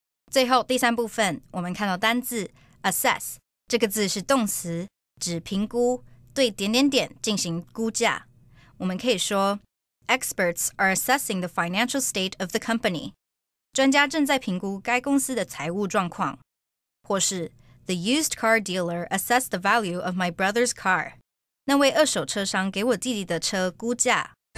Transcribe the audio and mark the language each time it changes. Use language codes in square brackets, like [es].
[zh] 最后第三部分，我们看到单字 assess 这个字是动词，指评估，对点点点进行估价。我们可以说 [en] Experts are assessing the financial state of the company. [zh] 专家正在评估该公司的财务状况。或是 [en] The used car dealer assessed the value of my brother's car. [zh] 那位二手车商给我弟弟的车估价。